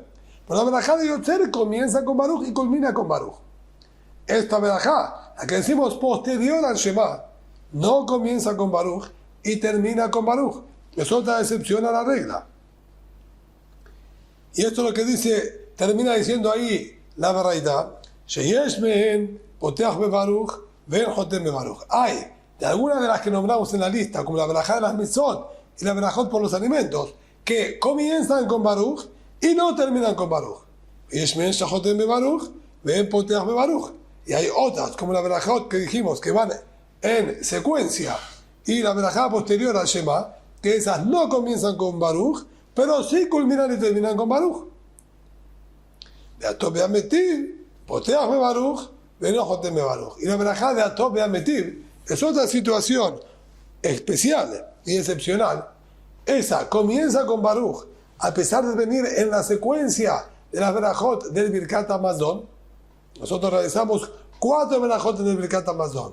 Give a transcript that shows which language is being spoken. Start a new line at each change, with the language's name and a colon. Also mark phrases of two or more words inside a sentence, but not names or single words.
Spanish: Pero la verajá de Yotzer comienza con Baruch y culmina con Baruch. Esta verajá, la que decimos posterior al Shema, no comienza con Baruch y termina con Baruch. Es otra excepción a la regla. Y esto es lo que dice, termina diciendo ahí la Baraita,
Hebrew: שיש מהן פותח בברוך ואין חותם בברוך.
Spanish: Hay de algunas de las que nombramos en la lista, como la verajá de las mitzvot y la verajot por los alimentos, que comienzan con Baruch y no terminan con Baruch.
Hebrew: יש מהן שחותם בברוך ואין פותח בברוך.
Spanish: Y hay otras, como la verajot que dijimos, que van en secuencia, y la verajá posterior al Shema, que esas no comienzan con Baruch, pero sí culminan y terminan con Baruch.
Hebrew: דהטוב והמטיב, פותח בברוך, ואינו חותם בברוך.
Spanish: Y la verajá de Atov Be'ametiv es otra situación especial y excepcional. Esa comienza con Baruch, a pesar de venir en la secuencia de las verajot del Birkat Hamazon. Nosotros realizamos 4 verajot del Birkat Hamazon.